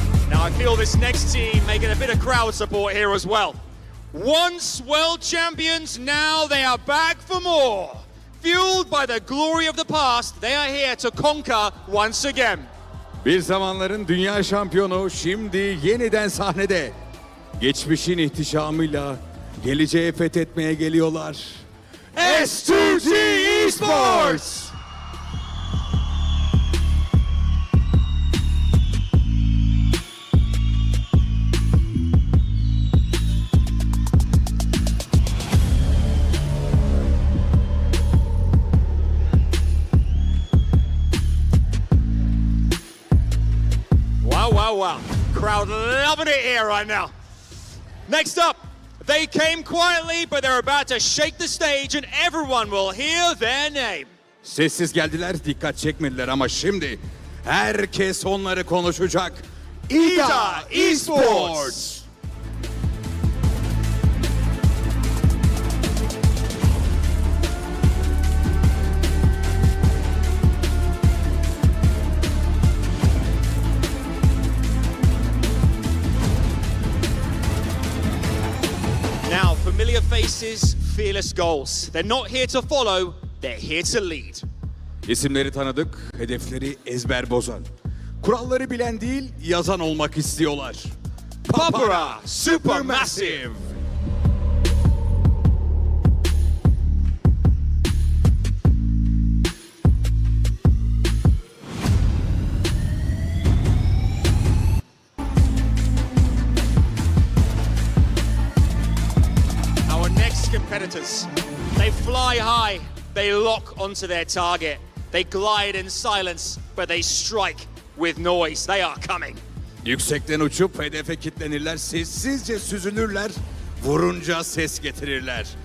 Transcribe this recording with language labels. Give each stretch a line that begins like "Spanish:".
English: Now I feel this next team making a bit of crowd support here as well. Once world champions, now they are back for more. Fueled by the glory of the past, they are here to conquer once again.
Turkish: Bir zamanların dünya şampiyonu şimdi yeniden sahnede. Geçmişin ihtişamıyla geleceği fethetmeye geliyorlar.
English: S2G Esports! Wow. Crowd loving it here right now. Next up, they came quietly, but they're about to shake the stage and everyone will hear their name.
Turkish: Sessiz geldiler, dikkat çekmediler ama şimdi herkes onları konuşacak.
English: İda Esports! Now, familiar faces, fearless goals. They're not here to follow, they're here to lead.
Turkish: İsimleri tanıdık, hedefleri ezber bozan. Kuralları bilen değil, yazan olmak istiyorlar.
English: Papara Supermassive. Our next competitors, they fly high, they lock onto their target. They glide in silence, but they strike with noise. They are coming.
Turkish: Yüksekten uçup hedefe kilitlenirler, sessizce süzülürler, vurunca ses getirirler.